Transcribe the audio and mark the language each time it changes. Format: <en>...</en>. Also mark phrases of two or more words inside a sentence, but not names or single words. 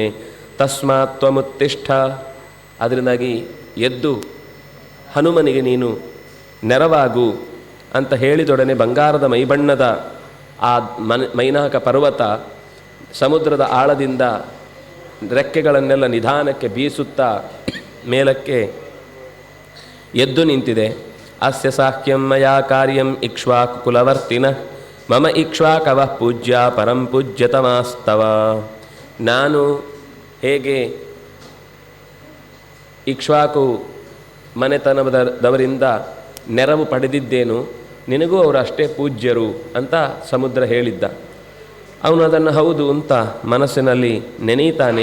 <sa>ತಸ್ಮಾತ್ ತ್ವಮುತ್ತಿಷ್ಠ,</sa> <kn>ಅದರಿಂದಾಗಿ ಎದ್ದು ಹನುಮನಿಗೆ ನೀನು ನೆರವಾಗು ಅಂತ ಹೇಳಿದೊಡನೆ ಬಂಗಾರದ ಮೈಬಣ್ಣದ ಆ ಮೈನಾಕ ಪರ್ವತ ಸಮುದ್ರದ ಆಳದಿಂದ ರೆಕ್ಕೆಗಳನ್ನೆಲ್ಲ ನಿಧಾನಕ್ಕೆ ಬೀಸುತ್ತಾ ಮೇಲಕ್ಕೆ ಎದ್ದು ನಿಂತಿದೆ.</kn> <sa>ಅಸ್ಯ ಸಾಖ್ಯಂ ಮಯಾ ಕಾರ್ಯಂ ಇಕ್ಷ್ವಾಕು ಕುಲವರ್ತಿನಃ ಮಮ ಇಕ್ಷ್ವಾಕವಃ ಪೂಜ್ಯ ಪರಂ ಪೂಜ್ಯತಮಾಸ್ತವ.</sa> <kn>ನಾನು ಹೇಗೆ ಇಕ್ಷ್ವಾಕು ಮನೆತನದವರಿಂದ ನೆರವು ಪಡೆದಿದ್ದೇನು, ನಿನಗೂ ಅವರು ಅಷ್ಟೇ ಪೂಜ್ಯರು ಅಂತ ಸಮುದ್ರ ಹೇಳಿದ್ದ. ಅವನು ಅದನ್ನು ಹೌದು ಅಂತ ಮನಸ್ಸಿನಲ್ಲಿ ನೆನೀತಾನೆ.</kn>